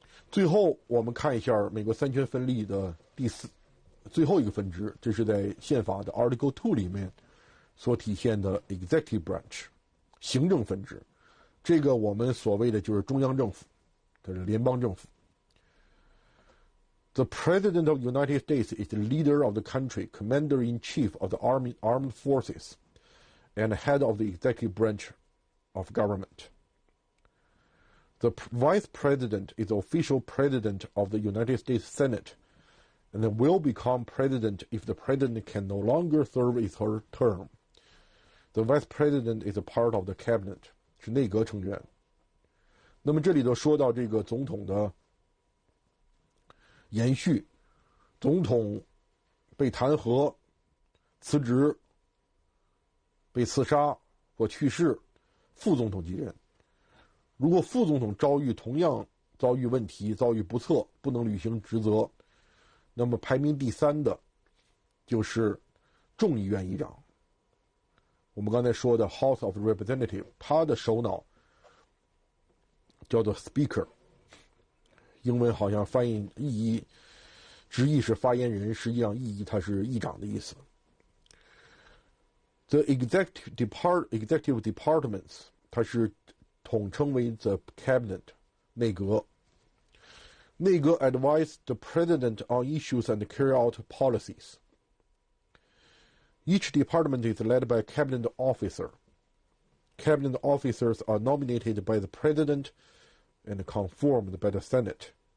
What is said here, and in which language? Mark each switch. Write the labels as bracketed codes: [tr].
[zh] 最后我们看一下美国三权分立的最后一个分支，这是在宪法的 Article 2里面所体现的 Executive Branch 行政分支。这个我们所谓的就是中央政府，这是联邦政府。 [en] The President of the United States is the leader of the country, Commander-in-Chief of the Armed Forces, and head of the executive branch of government. The Vice President is the official President of the United States Senate, and will become President if the President can no longer serve his term. The Vice President is a part of the Cabinet, [zh] 是内阁成员。那么这里头说到这个总统的延续，总统被弹劾、辞职、被刺杀或去世，副总统继任。如果副总统同样遭遇问题、遭遇不测，不能履行职责，那么排名第3的就是众议院议长。我们刚才说的 House of Representatives， 他的首脑叫做 Speaker， 英文好像翻译直译是发言人，实际上意义它是议长的意思。 [en] The executive departments， [zh] 它是统称为 the cabinet， 内阁。 [en] 内阁 advise the president on issues and carry out policies. Each department is led by a cabinet officer. Cabinet officers are nominated by the president and confirmed by the Senate.